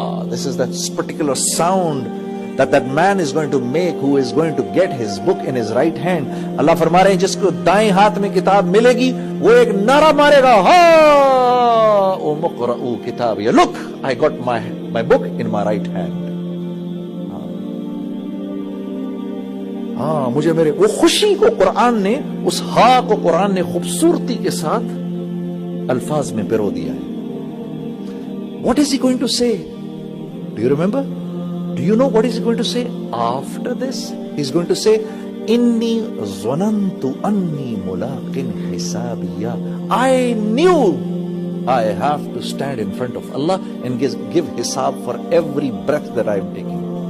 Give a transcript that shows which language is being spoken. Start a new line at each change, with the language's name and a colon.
English: This is that particular sound that man is going to make who is going to get his book in his right hand.
Urdu: اللہ فرما رہے ہیں جس کو دائیں ہاتھ میں کتاب ملے گی وہ ایک نعرہ مارے گا,
Arabic: هَاؤُمُ اقْرَءُوا كِتَابِيَهْ.
English: Look, I got my book in my right hand.
Urdu: مجھے میرے وہ خوشی کو قرآن نے, اس ہا کو قرآن نے خوبصورتی کے ساتھ الفاظ میں پرو دیا ہے.
English: What is he going to say? Do you remember? Do you know what is he going to say after this? He's going to say,
Arabic: Inni zonantu anni mulaqin hisabiya.
English: I knew I have to stand in front of Allah and give hisab for every breath that I am taking.